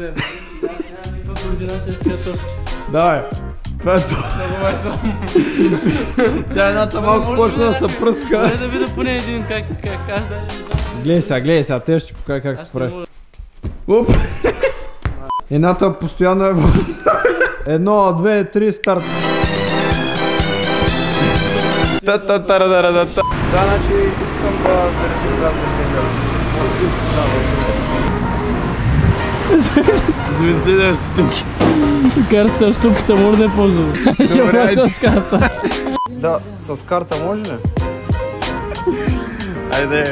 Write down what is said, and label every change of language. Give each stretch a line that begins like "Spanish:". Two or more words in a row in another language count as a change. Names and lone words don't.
Bulgarian: Давай. Това е това. Тя едната малко почна да се пръска. Дай да видя поне един как аз даже... Гледай сега, те ще ти покажа как се прави. Уп! Едната постоянно е... 1, 2, 3, старт. Та-та-та-ра-ра-ра-та. Да, значи искам да заредим да се 99 стотинки. Карта, щупата може да я ползвам. Добре, айде. С карта. Да, с карта може ли? Айде.